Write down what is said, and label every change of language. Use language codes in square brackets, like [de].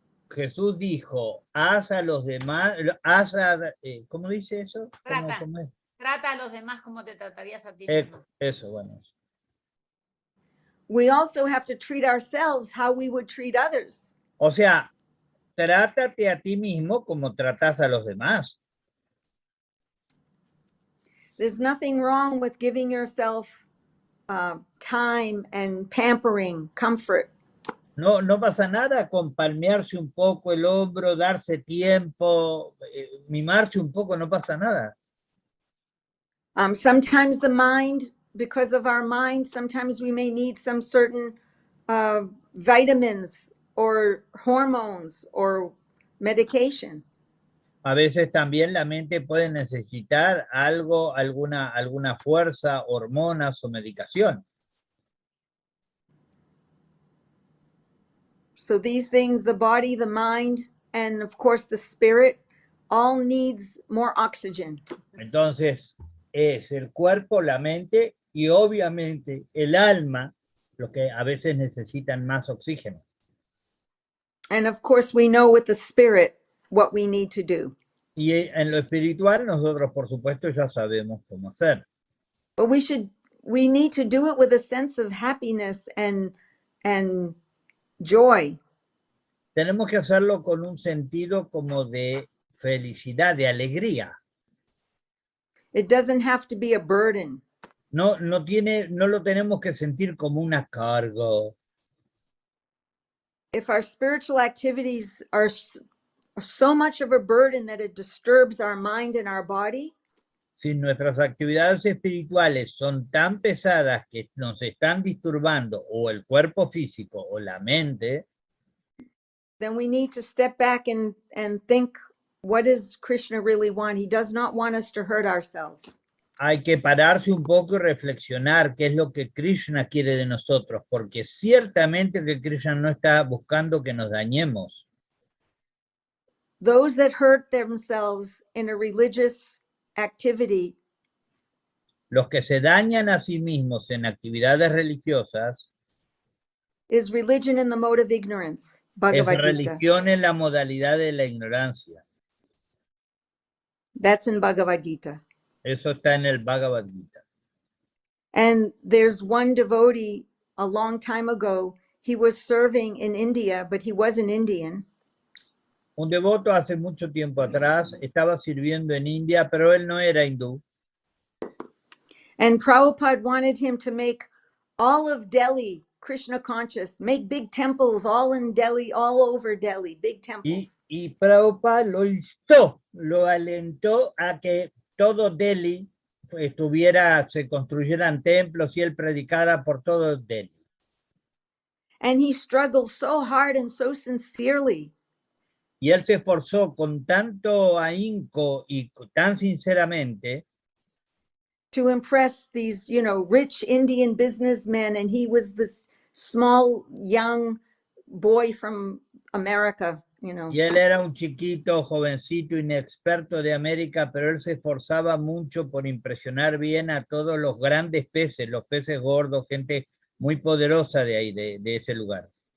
[es] Jesús dijo, haz a los demás, ¿cómo dice eso? Trata. ¿Cómo es? Trata a los demás como te tratarías a ti mismo. Eso, bueno. [en] We also have to treat ourselves how we would treat others. [es] O sea, trátate a ti mismo como tratas a los demás. [en] There's nothing wrong with giving yourself time and pampering, comfort. [es] No, no pasa nada con palmearse un poco el hombro, darse tiempo, mimarse un poco, no pasa nada. [en] Sometimes the mind, because of our mind, sometimes we may need some certain vitamins or hormones or medication. [es] A veces también la mente puede necesitar algo, alguna fuerza, hormonas o medicación. [en] So these things, the body, the mind, and of course the spirit, all needs more oxygen. [es] Entonces, es el cuerpo, la mente y obviamente el alma lo que a veces necesitan más oxígeno. [en] And of course we know with the spirit what we need to do. [es] Y en lo espiritual nosotros por supuesto ya sabemos cómo hacer. [en] But we need to do it with a sense of happiness and joy. [es] Tenemos que hacerlo con un sentido como de felicidad, de alegría. [en] It doesn't have to be a burden. [es] No lo tenemos que sentir como una carga. [en] If our spiritual activities are so much of a burden that it disturbs our mind and our body, [es] Si nuestras actividades espirituales son tan pesadas que nos están disturbando o el cuerpo físico o la mente, [en] then we need to step back and think, what does Krishna really want? He does not want us to hurt ourselves. [es] hay que pararse un poco y reflexionar qué es lo que Krishna quiere de nosotros, porque ciertamente que Krishna no está buscando que nos dañemos. [en] those that hurt themselves in a religious activity [es] Los que se dañan a sí mismos en actividades religiosas [en] is religion in the mode of ignorance, [es] es [en] Bhagavad Gita. [es] religión en la modalidad de la ignorancia. [en] That's in Bhagavad Gita. [es] Eso está en el Bhagavad Gita. [en] And there's one devotee a long time ago, he was serving in India, but he wasn't Indian. [es] Un devoto hace mucho tiempo atrás estaba sirviendo en India, pero él no era hindú. [en] And Prabhupada wanted him to make all of Delhi Krishna conscious, make big temples all in Delhi, all over Delhi, big temples. [es] Y Prabhupada lo instó, lo alentó a que todo Delhi se construyeran templos y él predicara por todo Delhi. [en] And he struggled so hard and so sincerely [es] Y él se esforzó con tanto ahínco y tan sinceramente [en] to impress these, rich Indian businessmen. And he was this small, young boy from America, [es] Y él era un chiquito, jovencito, inexperto de América, pero él se esforzaba mucho por impresionar bien a todos los grandes peces, los peces gordos, gente muy poderosa de ahí, de ese lugar.